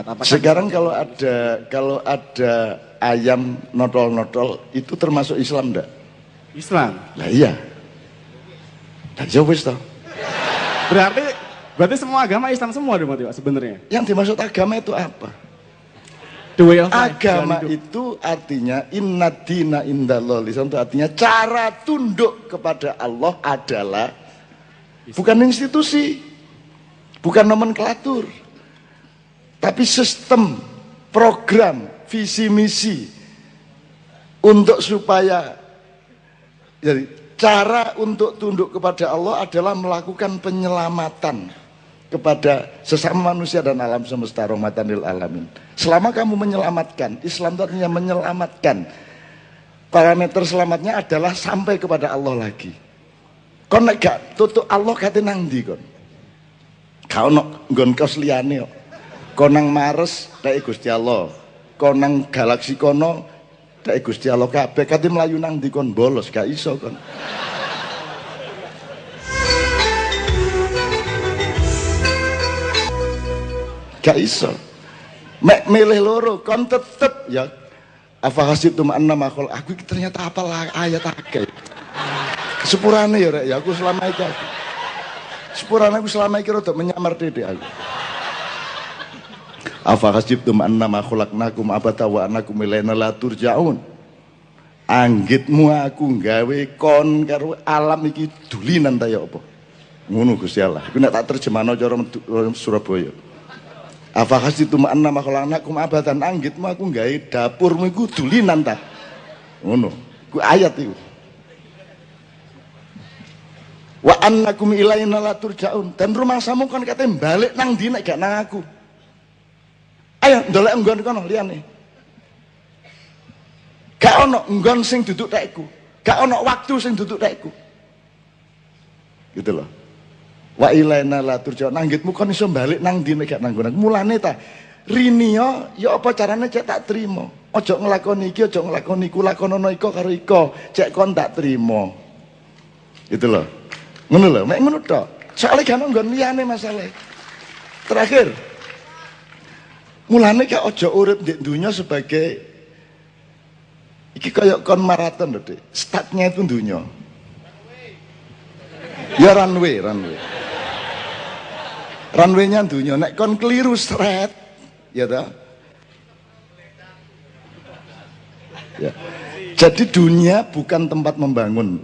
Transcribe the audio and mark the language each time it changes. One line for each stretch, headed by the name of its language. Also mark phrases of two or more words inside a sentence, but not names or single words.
Indonesian: Sekarang kalau ada ayam notol-notol itu termasuk Islam enggak? Islam. Lah iya. Dan jauh
Javanese: wis toh.
Indonesian: Berarti semua agama Islam semua dong Pak sebenarnya. Yang dimaksud agama itu apa?
English: The way of life,
Indonesian: Agama itu artinya
Arabic: inna dina indallah.
Indonesian: Islam itu artinya cara tunduk kepada Allah adalah bukan institusi, bukan nomenklatur, tapi sistem, program, visi misi untuk supaya jadi cara untuk tunduk kepada Allah adalah melakukan penyelamatan kepada sesama manusia dan alam semesta,
Arabic: rahmatan lil alamin.
Indonesian: Selama kamu menyelamatkan, Islam itu artinya menyelamatkan. Parameter selamatnya adalah sampai kepada Allah lagi.
Javanese: Kon nek gak tutuk Allah kate nang ndi kon? Kau nok nggon kos liyane kok. Kon nang Mars tek Gusti Allah. Kon nang galaksi kono tek Gusti Allah kabeh. Kate mlayu nang ndi kon bolos gak iso kon. Gak iso. Mek milih loro kon tetep ya
Arabic: afahasitum annama khol.
Javanese: Aku ternyata hafal ayat akeh. Sepurane ya rek ya aku selama iki. Sepurane aku selama iki rada menyamar dede aku. Afahasitum annama khalaqnakum abata wa annakum ilaina la turja'un. Anggitmu aku gawe kon karo alam iki dulinan ta ya apa? Ngono Gusti Allah. Iku nek tak terjemahno cara Surabaya.
Arabic: Afahasitum annama khalaqnakum abatan,
Javanese: anggitmu aku gawe dapurmu iku dulinan ta. Ngono. Ku ayat iku.
Arabic: Wa annakum ilaina la turja'un,
Indonesian: dan rumah samu kan katanya balik
Javanese: nang ndi nek gak nang aku. Ayo ndolek nggon kono liyane. Gak ono nggon sing duduk tekku. Gak ono waktu sing duduk tekku.
Indonesian: Gitu loh.
Arabic: Wa ilaina la turja.
Javanese: Nanggitmu kon iso balik nang ndi nek gak nang nggon. Mulane ta rinio ya apa carane cek tak trimo. Ojo nglakoni iki, ojo nglakoni iku, lakonono iko karo iko. Cek kon tak trimo. Gitu loh. Ngono lho, mek ngono tok. Soale gak ono nggon liyane masalahe.
Indonesian: Terakhir.
Javanese: Mulane gak ojo urip ndek dunya sebagai iki kayak kon maraton lho, Dik.
Indonesian: Startnya itu dunya. Ya runway.
Javanese: Runway-nya dunya. Nek kon keliru seret, ya ta? Ya.
Indonesian: Jadi dunia bukan tempat membangun.